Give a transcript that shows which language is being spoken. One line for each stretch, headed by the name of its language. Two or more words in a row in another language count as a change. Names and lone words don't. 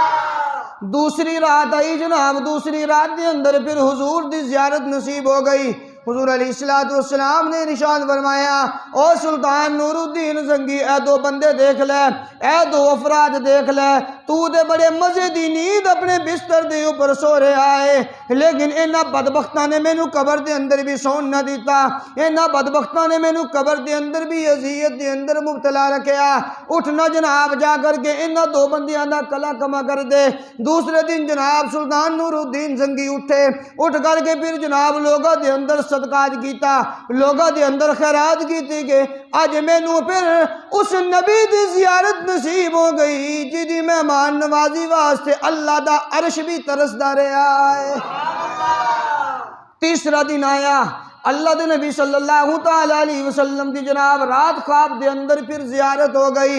Punjabi: دوسری رات آئی جناب، دوسری رات دے اندر پھر حضور دی زیارت نصیب ہو گئی، حضور علیہ السلام نے نشان فرمایا او سلطان نور الدین زنگی اے دو بندے دیکھ لے، اے دو افراد دیکھ لے، تو دے بڑے مزے دی نیند اپنے بستر دے اوپر سو رہا ہے، لیکن انہاں بدبختاں نے مینوں قبر دے اندر بھی سون نہ دیتا، انہاں بدبختاں نے مینوں قبر دے اندر بھی اذیت دے اندر مبتلا رکھیا، اٹھنا جناب جا کر کے انہاں دو بندیاں دا کلا کما کر دے۔ دوسرے دن جناب سلطان نور الدین زنگی اٹھے، اٹھ کر کے پھر جناب لوگاں دے اندر صدقات کیتا، لوگاں دے اندر خیرات کیتی کہ اج مینوں پھر اس نبی دی زیارت نصیب ہو گئی جدی مہمان نوازی واسطے اللہ دا عرش بھی ترسدا رہا ہے۔ تیسرا دن آیا، اللہ دے نبی
Arabic: صلی اللہ تعالی علیہ وسلم
Punjabi: دی جناب رات خواب دے اندر پھر زیارت ہو گئی۔